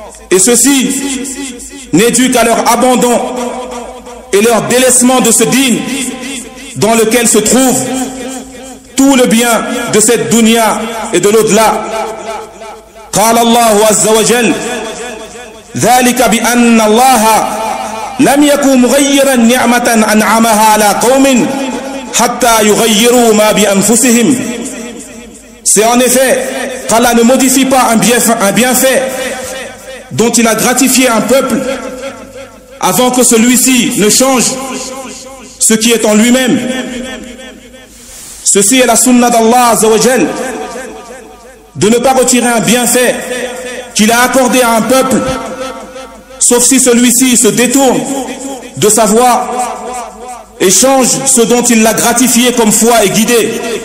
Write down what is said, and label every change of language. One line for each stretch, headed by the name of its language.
French: Et ceci n'est dû qu'à leur abandon et leur délaissement de ce dîn dans lequel se trouve tout le bien de cette dunya et de l'au-delà.
Arabic: قال الله عز وجل ذلك بأن الله لم يكن مغيرا نعمة أنعمها على قوم حتى يغيروا ما بأنفسهم.
French: C'est en effet qu'Allah ne modifie pas un bienfait dont il a gratifié un peuple avant que celui-ci ne change ce qui est en lui-même. Ceci est la sunna d'Allah Azza wa Jal, de ne pas retirer un bienfait qu'il a accordé à un peuple sauf si celui-ci se détourne de sa voie et change ce dont il l'a gratifié comme foi et guidé.